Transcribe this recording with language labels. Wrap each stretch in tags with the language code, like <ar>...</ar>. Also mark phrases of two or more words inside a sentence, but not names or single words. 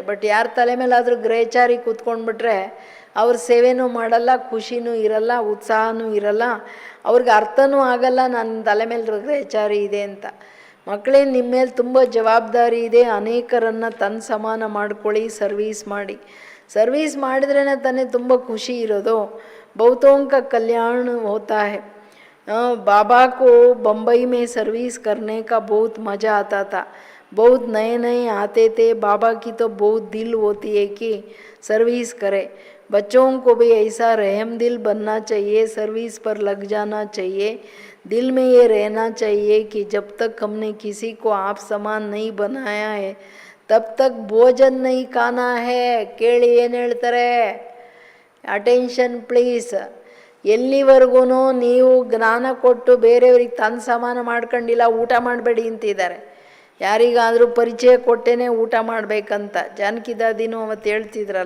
<kn>ಬಟ್ ಯಾರ ತಲೆ ಮೇಲಾದರೂ ಗ್ರಹಚಾರಿ ಕೂತ್ಕೊಂಡ್ಬಿಟ್ರೆ ಅವ್ರ ಸೇವೆನೂ ಮಾಡಲ್ಲ, ಖುಷಿನೂ ಇರಲ್ಲ, ಉತ್ಸಾಹನೂ ಇರಲ್ಲ, ಅವ್ರಿಗೆ ಅರ್ಥನೂ ಆಗಲ್ಲ ನನ್ನ ತಲೆ ಮೇಲೆ ಗ್ರಹಚಾರಿ ಇದೆ ಅಂತ. ಮಕ್ಕಳೇ, ನಿಮ್ಮ ಮೇಲೆ ತುಂಬ ಜವಾಬ್ದಾರಿ ಇದೆ. ಅನೇಕರನ್ನು ತನ್ನ ಸಮಾನ ಮಾಡ್ಕೊಳ್ಳಿ, ಸರ್ವೀಸ್ ಮಾಡಿ. ಸರ್ವೀಸ್ ಮಾಡಿದ್ರೇ ತಾನೇ ತುಂಬ ಖುಷಿ ಇರೋದು.</kn> <hi>बहुतों का कल्याण होता है. बाबा को बम्बई में सर्विस करने का बहुत मज़ा आता था. बहुत नए नए आते थे. बाबा की तो बहुत दिल होती है कि सर्विस करे. बच्चों को भी ऐसा रहम दिल बनना चाहिए, सर्विस पर लग जाना चाहिए. दिल में ये रहना चाहिए कि जब तक हमने किसी को आप समान नहीं बनाया है तब तक भोजन नहीं खाना है.</hi> <kn>ಕೇಳಿ ಏನು ಹೇಳ್ತಾರೆ,</kn> <en>attention please.</en> <kn>ಎಲ್ಲಿವರೆಗೂ ನೀವು ಜ್ಞಾನ ಕೊಟ್ಟು ಬೇರೆಯವ್ರಿಗೆ ತನ್ನ ಸಮಾನ ಮಾಡ್ಕೊಂಡಿಲ್ಲ, ಊಟ ಮಾಡಬೇಡಿ ಅಂತಿದ್ದಾರೆ. ಯಾರಿಗಾದರೂ ಪರಿಚಯ ಕೊಟ್ಟೇನೆ ಊಟ ಮಾಡಬೇಕಂತ ಜಾನಕಿ ದಾದಿನೂ ಅವತ್ತು ಹೇಳ್ತಿದ್ರಲ್ಲ.</kn>